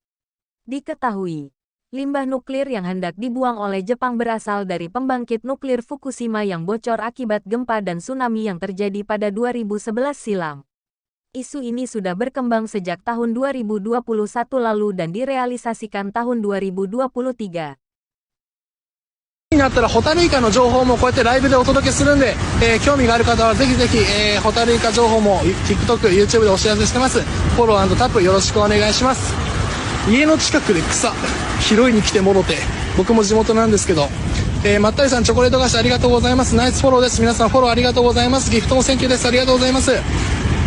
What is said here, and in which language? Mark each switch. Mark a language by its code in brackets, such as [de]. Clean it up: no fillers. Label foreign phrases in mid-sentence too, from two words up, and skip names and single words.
[id] Diketahui, limbah nuklir yang hendak dibuang oleh Jepang berasal dari pembangkit nuklir Fukushima yang bocor akibat gempa dan tsunami yang terjadi pada 2011 silam. Isu ini sudah berkembang sejak tahun 2021 lalu dan direalisasikan tahun 2023. [ja] になったらホタルイカの情報もこうやってライブでお届けするんで、興味がある方はぜひぜひ、ホタルイカ情報も TikTok、YouTube でお知らせしてます。フォロー&タップよろしくお願いします。家の近くで草拾いに来てもろて、僕も地元なんですけど、まったりさんチョコレート菓子ありがとうございます。ナイスフォローです。皆さんフォローありがとうございます。ギフトもセンキューです。ありがとうございます。